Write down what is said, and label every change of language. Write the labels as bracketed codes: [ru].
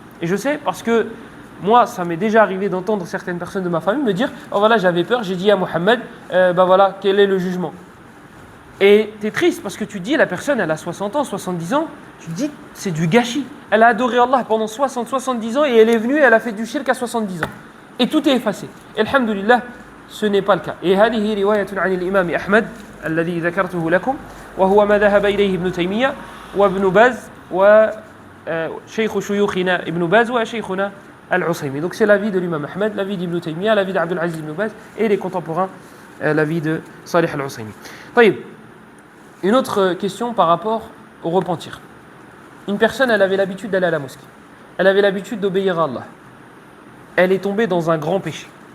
[fr] Et je sais parce que moi, ça m'est déjà arrivé d'entendre certaines personnes de ma famille me dire « Oh voilà, j'avais peur, j'ai dit à Mohammed, voilà, quel est le jugement ?» Et tu es triste parce que tu te dis, la personne, elle a 60 ans, 70 ans, tu te dis, c'est du gâchis. Elle a adoré Allah pendant 60, 70 ans et elle est venue et elle a fait du shirk à 70 ans. Et tout est effacé. Et alhamdulillah, ce n'est pas le cas. [ar] Et هذه رواية عن الإمام أحمد الذي ذكرته لكم وهو ما ذهب إليه ابن تيمية وابن باز وشيخ شيوخنا ابن باز وشيخنا al-Usaymi. [fr] Donc c'est l'avis de l'imam Ahmed, l'avis d'Ibn Taymiyyah, l'avis d'Abdul Aziz ibn Baz et les contemporains, l'avis de Salih al-Usaymi. [ar] طيب. [fr] Une autre question par rapport au repentir. Une personne, elle avait l'habitude d'aller à la mosquée. Elle avait l'habitude d'obéir à Allah. Elle est tombée dans un grand péché.